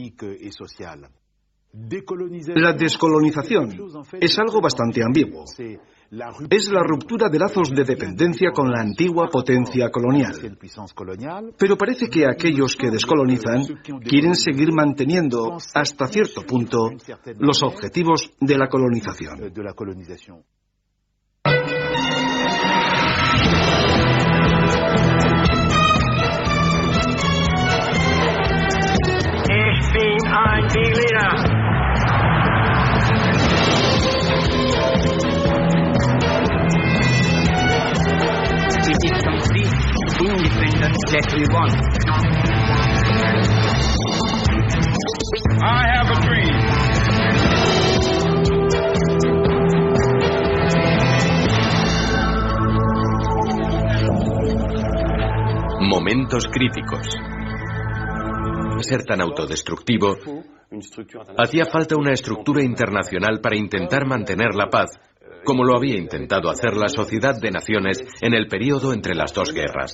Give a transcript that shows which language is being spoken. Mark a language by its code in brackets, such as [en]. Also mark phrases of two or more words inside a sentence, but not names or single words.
[es] La descolonización es algo bastante ambiguo. Es la ruptura de lazos de dependencia con la antigua potencia colonial. Pero parece que aquellos que descolonizan quieren seguir manteniendo, hasta cierto punto, los objetivos de la colonización. [de] Ich bin ein Berliner. [en] It is complete independence that we want. I have a dream. [es] Momentos críticos. Ser tan autodestructivo, hacía falta una estructura internacional para intentar mantener la paz, como lo había intentado hacer la Sociedad de Naciones en el período entre las dos guerras.